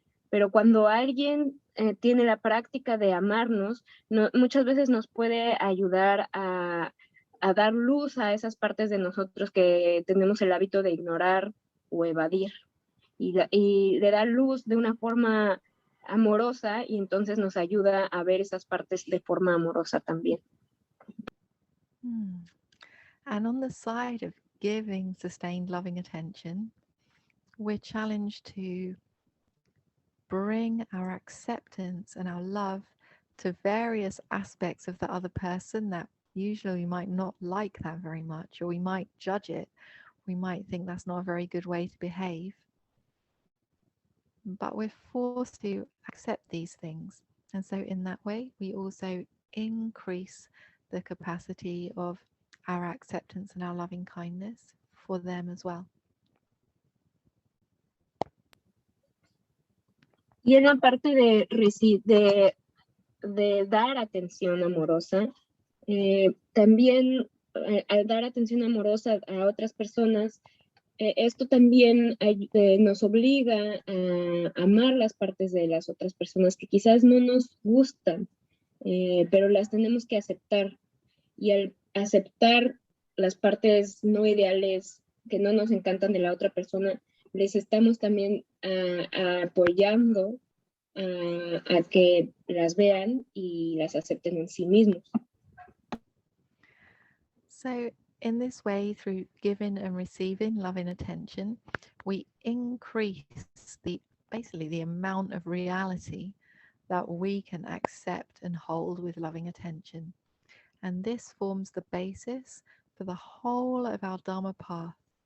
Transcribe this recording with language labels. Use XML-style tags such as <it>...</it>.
<es>Pero cuando alguien tiene la práctica de amarnos, muchas veces nos puede ayudar a dar luz a esas partes de nosotros que tenemos el hábito de ignorar o evadir. Y le da luz de una forma amorosa y entonces nos ayuda a ver esas partes de forma amorosa también.</es> <en>And on the side of giving sustained loving attention, we're challenged to bring our acceptance and our love to various aspects of the other person that usually we might not like that very much, or we might judge it. We might think that's not a very good way to behave. But we're forced to accept these things. And so in that way, we also increase the capacity of our acceptance and our loving kindness for them as well.</en> <es>Y en la parte de dar atención amorosa, también al dar atención amorosa a otras personas, esto también nos obliga a amar las partes de las otras personas que quizás no nos gustan, pero las tenemos que aceptar. Y al aceptar las partes no ideales que no nos encantan de la otra persona, les estamos también apoyando a que las vean y las acepten en sí mismos.</es> <en>So in this way, through giving and receiving love and attention, we increase basically the amount of reality that we can accept and hold with loving attention. And this forms the basis for the whole of our Dhamma path.</en>